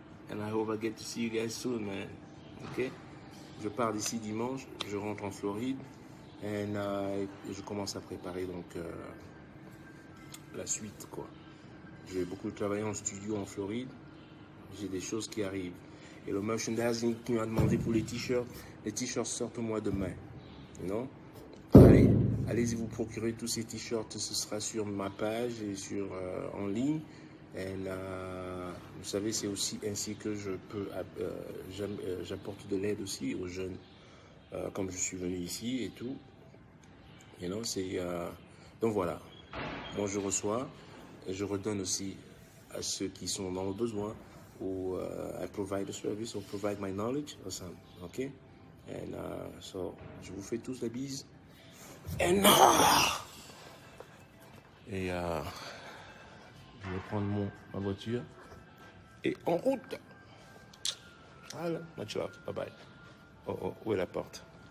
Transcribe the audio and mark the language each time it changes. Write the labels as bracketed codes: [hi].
[en] And I hope I get to see you guys soon, man. [fr] Ok? Je pars d'ici dimanche. Je rentre en Floride. And je commence à préparer donc la suite, quoi. Je vais beaucoup travailler en studio en Floride. J'ai des choses qui arrivent. Et le merchandising qui m'a demandé pour les t-shirts sortent au mois de mai. [en] You know? [fr] Allez-y vous procurer tous ces t-shirts. Ce sera sur ma page et sur en ligne. Et vous savez, c'est aussi ainsi que je peux j'apporte de l'aide aussi aux jeunes, comme je suis venu ici et tout. [en] You know, [fr] donc voilà. Moi je reçois et je redonne aussi à ceux qui sont dans le besoin. [en] Ou I provide a service or provide my knowledge or something, ok? And so, [fr] je vous fais tous la bise. Et je vais prendre ma voiture et en route. Voilà, [en] much love, bye bye. [fr] Oh, où est la porte?